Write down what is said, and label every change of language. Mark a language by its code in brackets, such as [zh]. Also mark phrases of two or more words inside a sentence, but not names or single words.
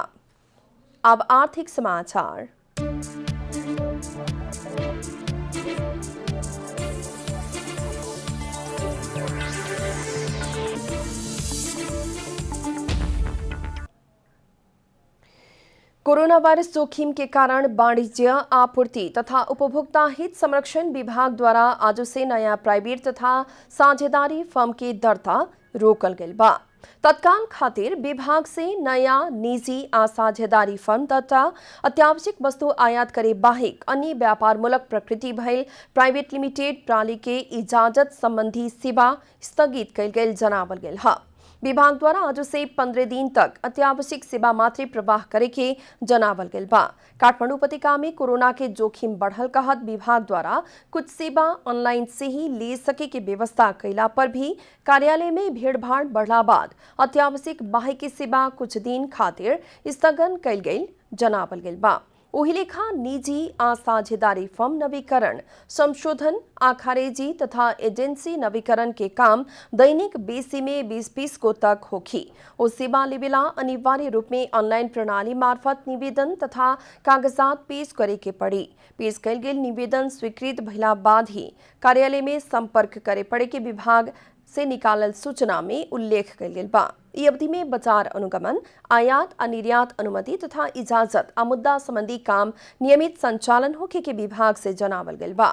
[bho] अब आर्थिक समाचार। कोरोना वायरस जोखिम के कारण वाणिज्य आपूर्ति तथा उपभोक्ता हित संरक्षण विभाग द्वारा आज से नया प्राइवेट तथा साझेदारी फर्म के दर्ता रोकल गई बा। तत्काल खातिर विभाग से नया निजी आ साझेदारी फर्म तथा अत्यावश्यक वस्तु आयात करे बाहेक अन्य व्यापारमूलक प्रकृति भइल प्राइवेट लिमिटेड प्रणाली के इजाजत संबंधी सेवा स्थगित कैल गेल जनावल गेल ह। विभाग द्वारा आज से 15 दिन तक अत्यावश्यक सेवा मात्र प्रवाह करे के जनावल गेल बा। काठमांडू उपत्यका में कोरोना के जोखिम बढ़ल कहत विभाग द्वारा कुछ सेवा ऑनलाइन से ही ले सके के व्यवस्था कैला पर भी कार्यालय में भीड़भाड़ बढ़ला बाद अत्यावश्यक बाह्य की सेवा कुछ दिन खातिर स्थगन कैल गेल जनावल गेल बा। ओहिलेखा निजी आ साझेदारी फर्म नवीकरण, संशोधन आ खारेजी तथा एजेंसी नवीकरण के काम दैनिक बेसी में 20-20 को तक होखी। ओ सेवा लेवेला अनिवार्य रूप में ऑनलाइन प्रणाली मार्फत निवेदन तथा कागजात पेश करे के पड़ी। पेश कैल गेल निवेदन स्वीकृत भइला बाद ही कार्यालय में संपर्क करे पड़े के विभाग से निकालल सूचना में उल्लेख कैल गेल बा। ई अवधि में बाजार अनुगमन, आयात आ निर्यात अनुमति तथा इजाजत आ मुद्दा संबंधी काम नियमित संचालन होखे के विभाग से जनावल गेल बा।